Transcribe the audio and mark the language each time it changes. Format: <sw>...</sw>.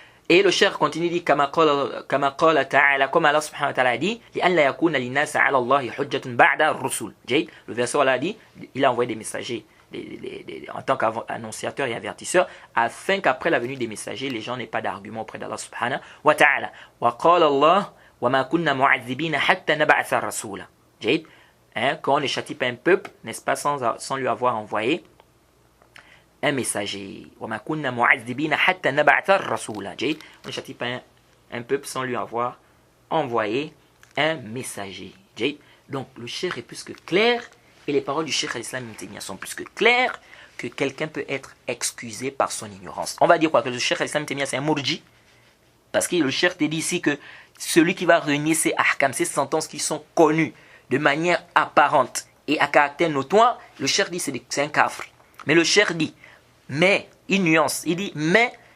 <fr>Et le cheikh continue, dit</fr> <ar>كما قال تعالى,</ar> <fr>comme Allah subhanahu wa ta'ala a dit,</fr> <ar>لأن لا يكون للناس على الله حجة بعد الرسل.</ar> <fr>Le verset Allah a dit, il a envoyé des messagers en tant qu'annonciateur et avertisseur, afin qu'après la venue des messagers, les gens n'aient pas d'argument auprès d'Allah subhanahu wa ta'ala.</fr> <ar>وقال الله وما كنا معذبين حتى نبعث رسولا.</ar> <fr>Quand on ne châtie pas un peuple, n'est-ce pas, sans lui avoir envoyé un messager.</fr> <ar>وما كنا معذبين حتى نبعث رسولا.</ar> <fr>On ne châtie pas un peuple sans lui avoir envoyé un messager. Donc le cheikh est plus que clair, et les paroles du cheikh Al-Islam Ibn Taymiyya sont plus que claires, que quelqu'un peut être excusé par son ignorance. On va dire quoi? Que le cheikh Al-Islam Ibn Taymiyya c'est un murji? Parce que le cheikh te dit ici que celui qui va réunir ces ahkam, ces sentences qui sont connues de manière apparente et à caractère notoire, le cheikh dit c'est un kafir. Mais le cheikh dit, mais, il nuance, il dit, mais</fr>